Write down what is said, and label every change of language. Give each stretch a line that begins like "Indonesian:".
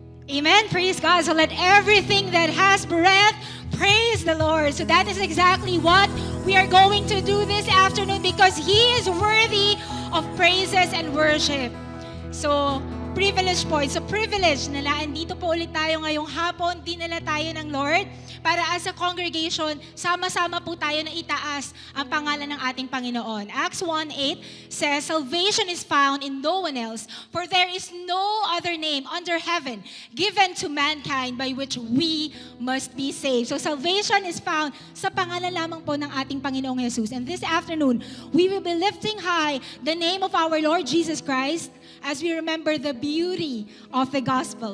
English: Amen. Praise God. So let everything that has breath praise the Lord. So that is exactly what we are going to do this afternoon because He is worthy of praises and worship.
Filipino: So, privilege po.
English: It's a privilege
Filipino: na andito po ulit tayo ngayong hapon. Dinala tayo ng Lord para
English: as a congregation,
Filipino: sama-sama po tayo na itaas ang pangalan ng ating Panginoon.
English: Acts 1:8 says, Salvation is found in no one else, for there is no other name under heaven given to mankind by which we must be saved. So salvation is found
Filipino: sa pangalan lamang po ng ating Panginoong Jesus.
English: And this afternoon, we will be lifting high the name of our Lord Jesus Christ as we remember the beauty of the gospel.